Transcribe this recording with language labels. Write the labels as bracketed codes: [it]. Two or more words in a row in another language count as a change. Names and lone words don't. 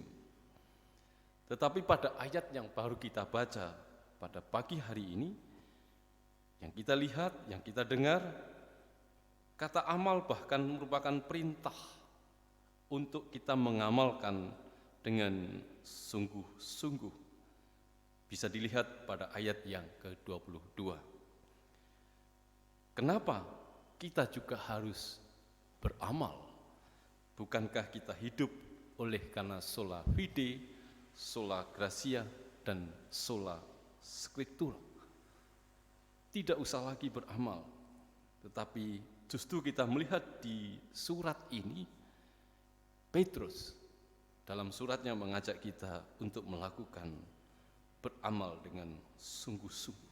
[id] Tetapi pada ayat yang baru kita baca pada pagi hari ini, yang kita lihat, yang kita dengar, kata amal bahkan merupakan perintah untuk kita mengamalkan dengan sungguh-sungguh. Bisa dilihat pada ayat yang ke-22. Kenapa kita juga harus beramal? Bukankah kita hidup oleh karena [la] sola fide, sola gratia, [id] dan [la] sola scriptura? [id] Tidak usah lagi beramal, tetapi justru kita melihat di surat ini, Petrus dalam suratnya mengajak kita untuk melakukan beramal dengan sungguh-sungguh.